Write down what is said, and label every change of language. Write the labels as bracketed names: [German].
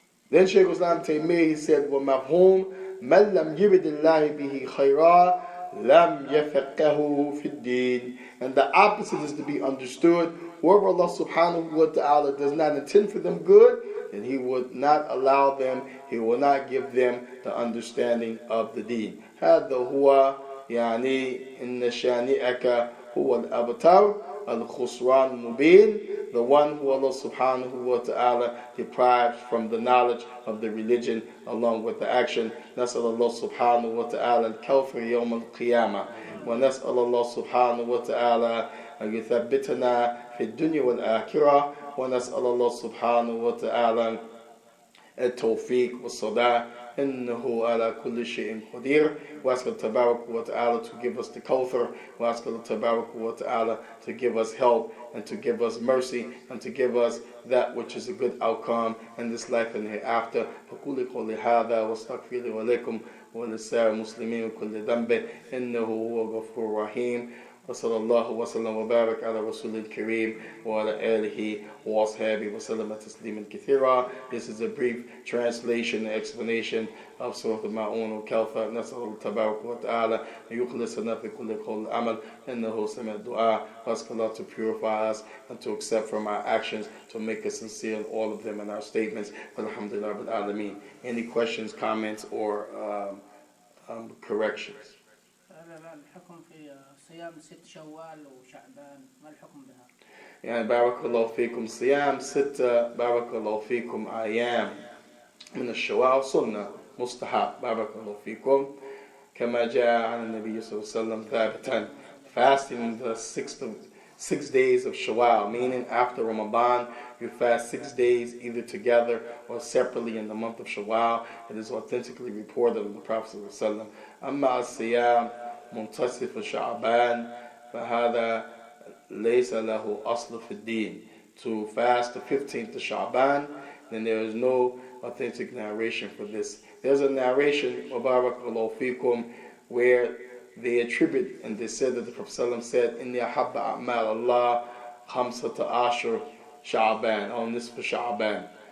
[English] Then Shaykh al-Islam Taymiyyah, he said, [Arabic] وَمَفْهُومٌ مَنْ لَمْ يُرِدِ اللَّهِ بِهِ خَيْرًا لَمْ يَفَقَّهُ فِي الدِّينِ. [English] And the opposite is to be understood. Whoever Allah subhanahu wa ta'ala does not intend for them good, then He would not allow them, He will not give them the understanding of the deen. [Arabic] هذا هو يعني إن شانئك هو الأبتر الخسران المبين, [English] the one who Allah subhanahu wa ta'ala deprives from the knowledge of the religion along with the action. [Arabic] نسأل الله سبحانه وتعالى الكوثر يوم القيامة ونسأل الله سبحانه وتعالى أن يثبتنا في الدنيا والآخرة ونسأل الله سبحانه وتعالى التوفيق والصداع إنه على كل شيء قدير. [English] We ask Allah Tabarak wa Ta'ala to give us the Kawthar. We ask Allah Tabarak wa Ta'ala to give us help and to give us mercy and to give us that which is a good outcome in this life and hereafter. [Arabic] فقولي قولي هذا واستغفر لي ولكم ولسائر المسلمين من كل ذنب إنه هو الغفور الرحيم. وصلى الله وسلم وبارك على رسول الكريم وعلى آله وأصحابه وسلم تسليما كثيرا. [English] This is a brief translation and explanation of Surah Al-Ma'un al-Kawthar. [Arabic] نسأل الله تبارك وتعالى أن يخلصنا في كل قول العمل إنه سميع الدعاء. [English] Ask Allah to purify us and to accept from our actions, to make us sincere in all of them and our statements. Alhamdulillah Rabbil Alameen. Any questions, comments, or corrections? [Arabic] الحكم في صيام 6 شوال وشعبان، ما الحكم بها؟ يعني بارك الله فيكم صيام 6 بارك الله فيكم أيام من الشوال سنة مستحب بارك الله فيكم كما جاء عن النبي صلى الله عليه وسلم ثابتا. [English] Fasting the 6 days of Shawwal, meaning after Ramadan, you fast 6 days either together or separately in the month of Shawwal. It is authentically reported of the Prophet sallallahu alaihi wasallam. [Arabic] أما الصيام منتصف شعبان فهذا ليس له أصل في الدين. [English] To fast the 15th of Sha'ban, then there is no authentic narration for this. There's a narration, [Arabic] وَبَارَكَ فِيكُمْ, [English] where they attribute and they said that the Prophet ﷺ said, [Arabic] إِنِّي أَحَبَّ أَعْمَالَ اللَّهِ خَمْسَةَ عَشْرَ شَعْبَانَ, [English] on this for Sha'ban.